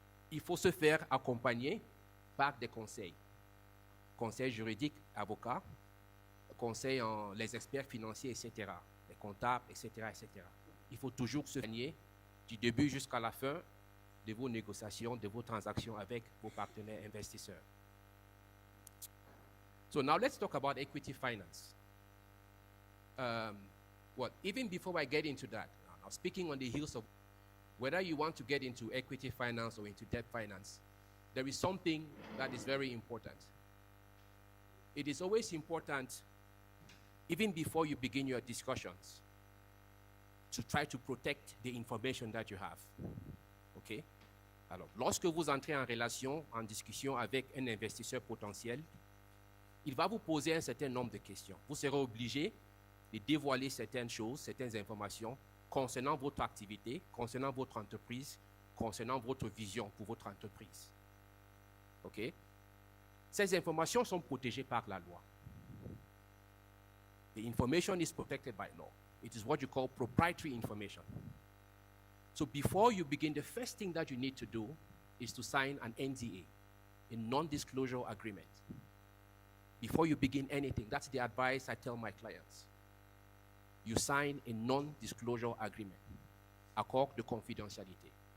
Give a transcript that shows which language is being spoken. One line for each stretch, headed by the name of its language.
French: Il faut se faire accompagner par des conseils. Conseils juridiques, avocats, conseils en les experts financiers, etc., les comptables, etc., etc. Il faut toujours se soigner du début jusqu'à la fin de vos négociations, de vos transactions avec vos partenaires investisseurs.
English: So now let's talk about equity finance. Even before I get into that, now speaking on the heels of whether you want to get into equity finance or into debt finance, there is something that is very important. It is always important, even before you begin your discussions, to try to protect the information that you have. OK?
French: Alors, lorsque vous entrez en relation, en discussion avec un investisseur potentiel, il va vous poser un certain nombre de questions. Vous serez obligé de dévoiler certaines choses, certaines informations concernant votre activité, concernant votre entreprise, concernant votre vision pour votre entreprise. OK? Ces informations sont protégées par la loi.
English: The information is protected by law. It is what you call proprietary information. So before you begin, the first thing that you need to do is to sign an NDA, a non-disclosure agreement. Before you begin anything, that's the advice I tell my clients. You sign a non-disclosure agreement,
French: accord de confidentialité.